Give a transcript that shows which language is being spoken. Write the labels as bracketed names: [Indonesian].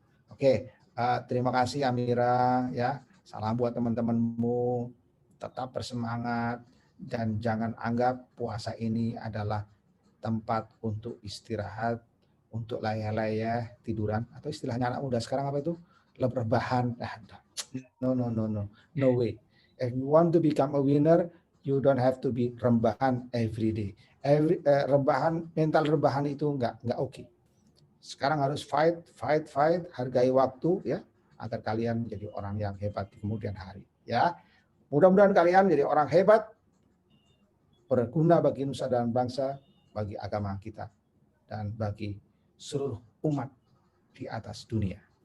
[Indonesian] Oke, terima kasih Amira ya. Salam buat teman-temanmu. Tetap bersemangat dan jangan anggap puasa ini adalah tempat untuk istirahat, untuk layah-layah, tiduran, atau istilahnya anak muda sekarang apa itu? Rebahan. [English] No way. If you want to become a winner, you don't have to be rebahan every day. [Indonesian] Rebahan, mental rebahan itu enggak oke. Sekarang harus fight, hargai waktu ya, agar kalian menjadi orang yang hebat di kemudian hari. Ya, mudah-mudahan kalian menjadi orang hebat, berguna bagi nusa dan bangsa, bagi agama kita, dan bagi seluruh umat di atas dunia.